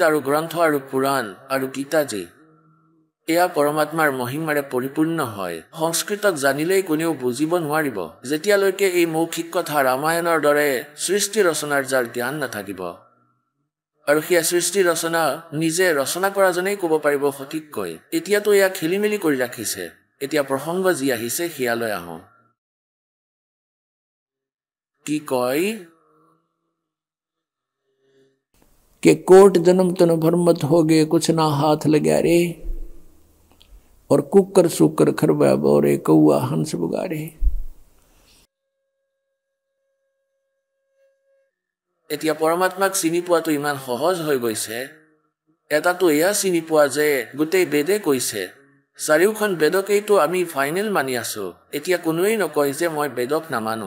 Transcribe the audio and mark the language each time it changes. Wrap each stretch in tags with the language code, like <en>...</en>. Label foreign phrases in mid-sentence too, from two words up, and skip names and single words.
<as>আৰু গ্ৰন্থ আৰু পুৰাণ আৰু গীতাজী এয়া পৰমাত্মাৰ মহিমাৰে পৰিপূৰ্ণ হয় সংস্কৃতক জানিলেই কোনেও বুজিব নোৱাৰিব যেতিয়ালৈকে এই মৌখিক কথা ৰামায়ণৰ দৰে সৃষ্টি ৰচনাৰ যাৰ জ্ঞান নাথাকিব আৰু সেই সৃষ্টি ৰচনা নিজে ৰচনা কৰাজনেই ক'ব পাৰিব সঠিককৈ এতিয়াতো এয়া খেলি মেলি কৰি ৰাখিছে এতিয়া প্ৰসংগ যি আহিছে সেয়ালৈ আহোঁ কি কয়</as> <hi>के कोट जन्म तन भरमत हो गए कुछ ना हाथ लगा रे और कुकर सुकर खरबा बोरे कौआ हंस बुगारे</hi> <as>এতিয়া পৰমাত্মাক চিনি পোৱাটো ইমান সহজ হৈ গৈছে এটাতো এয়া চিনি পোৱা যে গোটেই বেদে কৈছে চাৰিওখন বেদকেইটো আমি ফাইনেল মানি আছো। এতিয়া কোনোৱেই নকয় যে মই বেদক নামানো।</as>